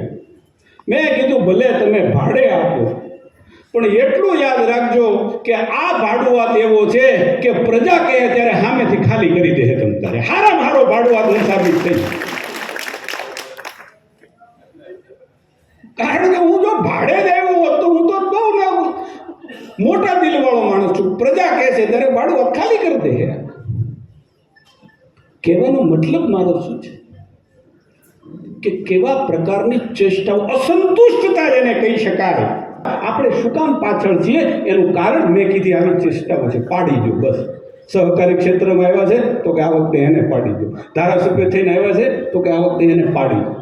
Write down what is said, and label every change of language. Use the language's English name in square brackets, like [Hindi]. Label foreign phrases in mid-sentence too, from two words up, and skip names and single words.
[Gujarati] મેં કીધું ભલે તમે ભાડે આપો પણ એટલું યાદ રાખજો કે આ ભાડુઆત એવો છે કે પ્રજા કહે ત્યારે સામેથી ખાલી કરી દે છે. તમે હારામાં હારો ભાડુઆત સાબિત થઈ. કારણ કે હું જો ભાડે જ આવ્યો હોત તો હું તો બહુ મોટા દિલવાળો માણસ છું. પ્રજા કહે છે ત્યારે [Hindi] अरे भाड़ू अब खाली कर दे यार। [Gujarati] કહેવાનો મતલબ મારો શું છે કે કેવા પ્રકારની ચેષ્ટાઓ, અસંતુષ્ટતા એને કહી શકાય. આપણે શું કામ પાછળ છીએ એનું કારણ મેં કીધી આવી ચેષ્ટાઓ છે, પાડી દો બસ. સહકારી ક્ષેત્રમાં આવ્યા છે તો કે આ વખતે એને પાડી દો, ધારાસભ્ય થઈને આવ્યા છે તો કે આ વખતે એને પાડી દો.